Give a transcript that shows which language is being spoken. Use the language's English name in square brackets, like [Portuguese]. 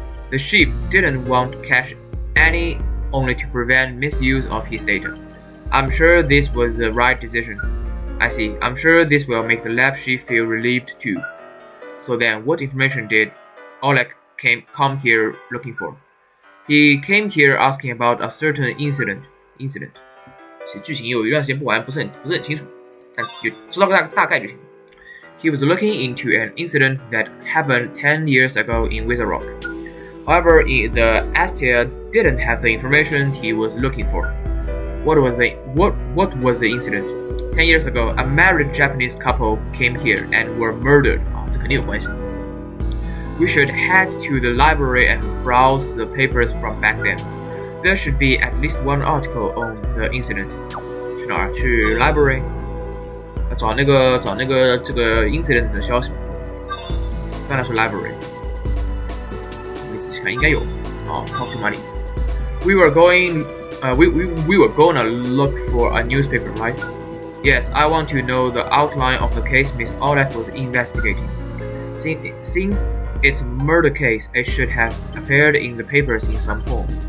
[English] The chief didn't want cash any only to prevent misuse of his data. I'm sure this was the right decision. I see. I'm sure this will make the lab chief feel relieved too. So then, what information did Oleg come here looking for? He came here asking about a certain incident. [Chinese] 其实剧情有一段时间不玩，不是很清楚，但就知道大概就行了。 [English] He was looking into an incident that happened 10 years ago in Wizard Rock. However, the Astia didn't have the information he was looking for. What was the incident? 10 years ago, a married Japanese couple came here and were murdered. [Chinese] 这肯定有关系。 [English] We should head to the library and browse the papers from back then. There should be at least one article on the incident. [Chinese] 去哪儿？去 library。找那个这个 incident 的消息。当然是 library。没仔细看，应该有。 [English] talk to money. We were going to look for a newspaper, right? Yes, I want to know the outline of the case Miss Oleg was investigating. Since it's a murder case, it should have appeared in the papers in some form.